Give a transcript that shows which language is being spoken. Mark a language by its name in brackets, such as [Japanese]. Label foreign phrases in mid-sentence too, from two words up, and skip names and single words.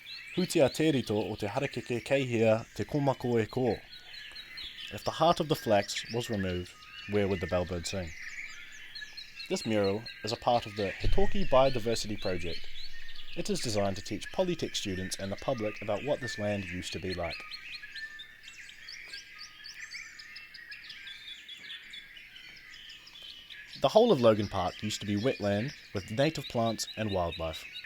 [Māori] Hutia tērito o te harakeke kei hea te komako e ko. [English] If the heart of the flax was removed, where would the bellbird sing? This mural is a part of the He Toki Biodiversity project. It is designed to teach Polytech students and the public about what this land used to be like. The whole of Logan Park used to be wetland with native plants and wildlife.